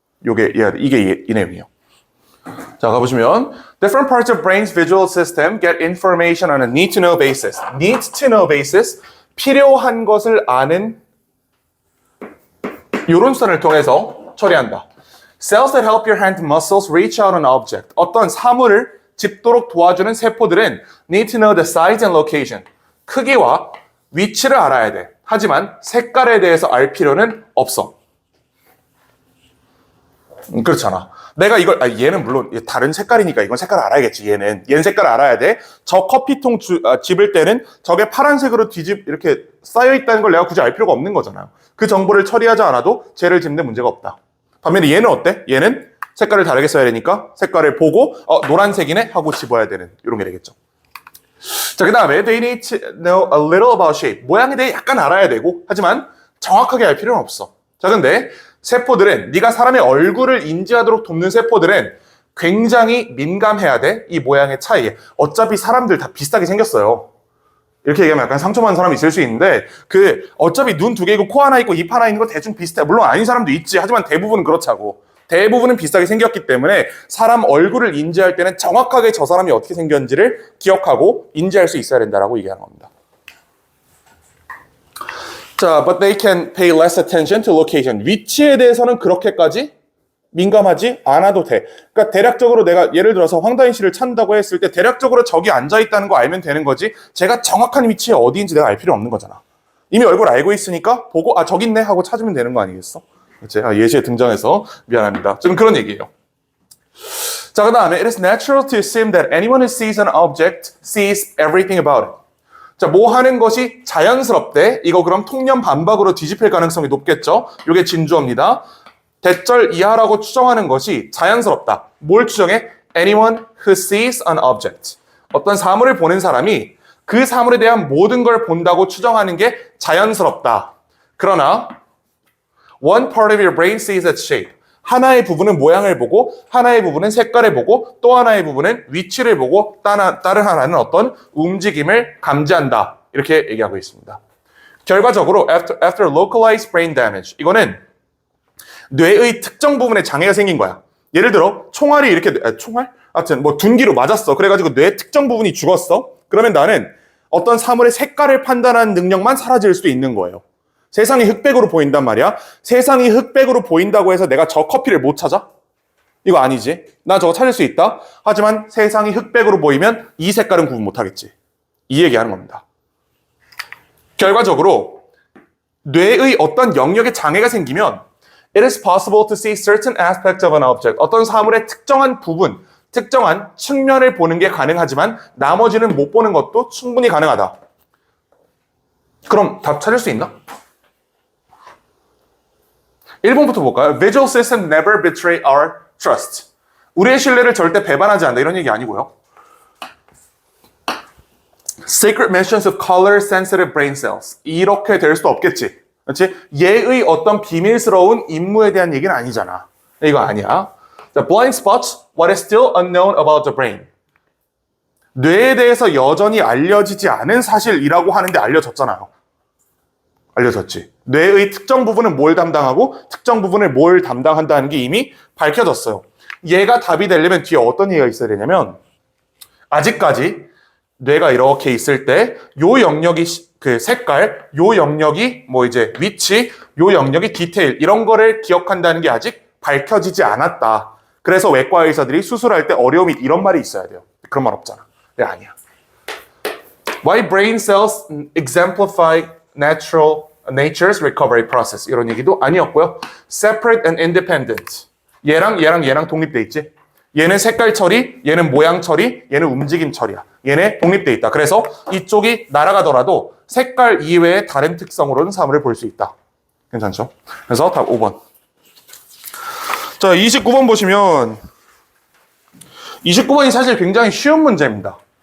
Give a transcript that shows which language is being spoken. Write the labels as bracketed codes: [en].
[ko] 이게 이 내용이에요. 자, 가보시면 [en] different parts of brain's visual system get information on a need to know basis. need to know basis, [ko] 필요한 것을 아는 이런 수단을 통해서 처리한다. [en] cells that help your hand muscles reach out an object. [ko] 어떤 사물을 집도록 도와주는 세포들은 [en] need to know the size and location. [ko] 크기와 위치를 알아야 돼. 하지만 색깔에 대해서 알 필요는 없어. 그렇잖아. 내가 이걸 얘는 물론 다른 색깔이니까 이건 색깔을 알아야겠지. 얘는 색깔을 알아야 돼. 저 커피통 집을 때는 저게 파란색으로 이렇게 쌓여 있다는 걸 내가 굳이 알 필요가 없는 거잖아요. 그 정보를 처리하지 않아도 쟤를 집는 문제가 없다. 반면에 얘는 어때? 얘는 색깔을 다르게 써야 되니까 색깔을 보고 노란색이네 하고 집어야 되는 이런 게 되겠죠. 자, 그 다음에 [en] they need to know a little about shape. [ko] 모양에 대해 약간 알아야 되고 하지만 정확하게 알 필요는 없어. 자, 근데 세포들은 네가 사람의 얼굴을 인지하도록 돕는 세포들은 굉장히 민감해야 돼. 이 모양의 차이에. 어차피 사람들 다 비슷하게 생겼어요. 이렇게 얘기하면 약간 상처받는 사람이 있을 수 있는데 어차피 눈 2개 있고 코 하나 있고 입 하나 있는 거 대충 비슷해. 물론 아닌 사람도 있지. 하지만 대부분은 그렇자고. 대부분은 비슷하게 생겼기 때문에 사람 얼굴을 인지할 때는 정확하게 저 사람이 어떻게 생겼는지를 기억하고 인지할 수 있어야 된다라고 얘기하는 겁니다. [en] 자, but they can pay less attention to location. [ko] 위치에 대해서는 그렇게까지 민감하지 않아도 돼. 그러니까 대략적으로 내가 예를 들어서 황다인 씨를 찾는다고 했을 때 대략적으로 저기 앉아있다는 거 알면 되는 거지 제가 정확한 위치에 어디인지 내가 알 필요 없는 거잖아. 이미 얼굴 알고 있으니까 보고 저기 있네 하고 찾으면 되는 거 아니겠어? 그치? 예시에 등장해서 미안합니다. 좀 그런 얘기예요. 자, 그 다음에 [en] it is natural to assume that anyone who sees an object sees everything about it. [ko] 자, 뭐 하는 것이 자연스럽대. 이거 그럼 통념 반박으로 뒤집힐 가능성이 높겠죠. 이게 진주어입니다. 대절 이하라고 추정하는 것이 자연스럽다. 뭘 추정해? [en] Anyone who sees an object. [ko] 어떤 사물을 보는 사람이 그 사물에 대한 모든 걸 본다고 추정하는 게 자연스럽다. 그러나 [en] one part of your brain sees its shape. [ko] 하나의 부분은 모양을 보고 하나의 부분은 색깔을 보고 또 하나의 부분은 위치를 보고 다른 하나는 어떤 움직임을 감지한다. 이렇게 얘기하고 있습니다. 결과적으로 [en] after localized brain damage [ko] 이거는 뇌의 특정 부분에 장애가 생긴 거야. 예를 들어 총알이 이렇게 총알? 하여튼 뭐 둔기로 맞았어. 그래가지고 뇌 특정 부분이 죽었어. 그러면 나는 어떤 사물의 색깔을 판단하는 능력만 사라질 수도 있는 거예요. 세상이 흑백으로 보인단 말이야. 세상이 흑백으로 보인다고 해서 내가 저 커피를 못 찾아? 이거 아니지. 나 저거 찾을 수 있다. 하지만 세상이 흑백으로 보이면 이 색깔은 구분 못 하겠지. 이 얘기하는 겁니다. 결과적으로 뇌의 어떤 영역에 장애가 생기면 [en] it is possible to see certain aspects of an object. [ko] 어떤 사물의 특정한 부분, 특정한 측면을 보는 게 가능하지만 나머지는 못 보는 것도 충분히 가능하다. 그럼 답 찾을 수 있나? 1번부터 볼까요? [en] Visual system never betray our trust. [ko] 우리의 신뢰를 절대 배반하지 않는다. 이런 얘기 아니고요. [en] Secret mentions of color-sensitive brain cells. [ko] 이렇게 될 수도 없겠지. 그렇지? 얘의 어떤 비밀스러운 임무에 대한 얘기는 아니잖아. 이거 아니야. [en] 자, blind spots, what is still unknown about the brain. [ko] 뇌에 대해서 여전히 알려지지 않은 사실이라고 하는데 알려졌잖아요. 알려졌지. 뇌의 특정 부분은 뭘 담당하고 특정 부분을 뭘 담당한다는 게 이미 밝혀졌어요. 얘가 답이 되려면 뒤에 어떤 얘기가 있어야 되냐면 아직까지 뇌가 이렇게 있을 때 요 영역이 그 색깔, 요 영역이 뭐 이제 위치, 요 영역이 디테일 이런 거를 기억한다는 게 아직 밝혀지지 않았다. 그래서 외과 의사들이 수술할 때 어려움이 이런 말이 있어야 돼요. 그런 말 없잖아. 네, 아니야. [en] Why brain cells exemplify nature's recovery process [ko] 이런 얘기도 아니었고요. [en] Separate and independent. [ko] 얘랑 독립돼 있지. 얘는 색깔 처리, 얘는 모양 처리, 얘는 움직임 처리야. 얘네 독립돼 있다. 그래서 이쪽이 날아가더라도 색깔 이외의 다른 특성으로는 사물을 볼 수 있다. 괜찮죠? 그래서 답 5번. 자, 29번 보시면 29번이 사실 굉장히 쉬운 문제입니다.